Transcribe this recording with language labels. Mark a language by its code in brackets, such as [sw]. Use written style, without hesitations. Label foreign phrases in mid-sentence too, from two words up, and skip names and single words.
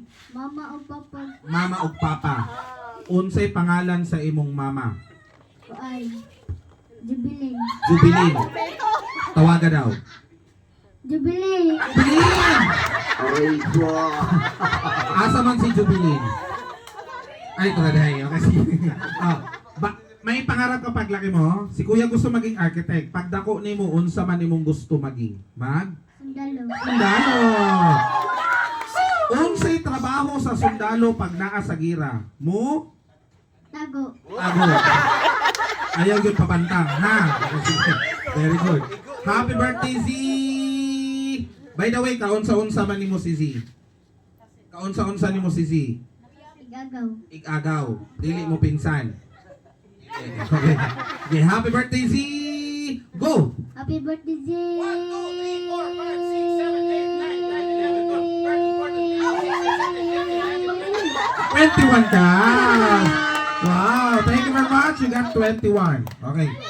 [ceb] Mama o Papa Mama ug Papa. Unsay pangalan sa imong mama? ko ay Jubilee. Jubilin. Tawaga daw. Jubilee! Jubilin! Asa man si Jubilin? [tl] Ay, ito na dahil. Okay, sige. May pangarap ka paglaki mo? Si Kuya gusto maging architect. [ceb] Pagdako ni mo, unsa man imong gusto maging? Sundalo. Sundalo! Unsay trabaho sa sundalo pag naa sa gira? Mo? Tago. Tago. Ayaw yun papantang, ha? [en] Very good. Happy birthday, Z! By the way, [ceb] kaunsa-unsa man nimo si Z? Kaunsa-unsa nimo si Z? Igagaw. Igagaw. Dili mo pinsan. [en] Okay. Okay, happy birthday, Z! Go! Happy birthday, Z! [ceb] 21 ka! [en] Wow! Thank you very much. You got 21. Okay.